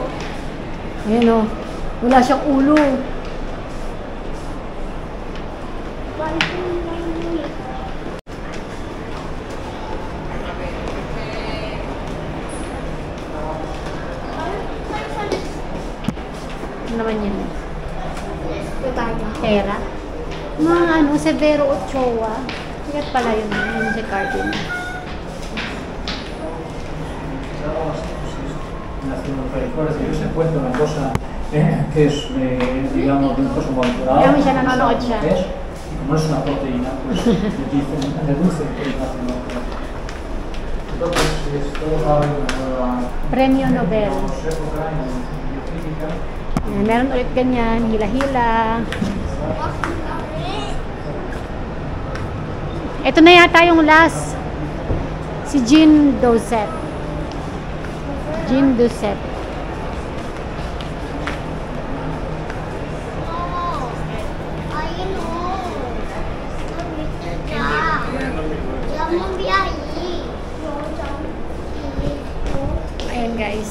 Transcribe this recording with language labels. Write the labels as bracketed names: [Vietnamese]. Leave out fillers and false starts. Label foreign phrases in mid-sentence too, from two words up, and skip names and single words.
[Filipino] Ayan o. Wala siyang ulo. Ano naman yan? Pera. Mga ano, Severo Ochoa. Sikat pala yun. Yun si Cardin. [Spanish] Ellos encuentran una cosa que es, digamos, de un coso molecular. [Filipino] Kaya siya nanonood siya. [Spanish] Y como es una proteína, pues dicen, reduce proteína. Entonces, todos saben una nueva Premio Nobel. época en bioquímica. [Filipino] Ayan, meron ulit ganyan. Hila-hila. Ito na yata yung last. Si Jean Doucet. Jean Doucet. Ayan guys.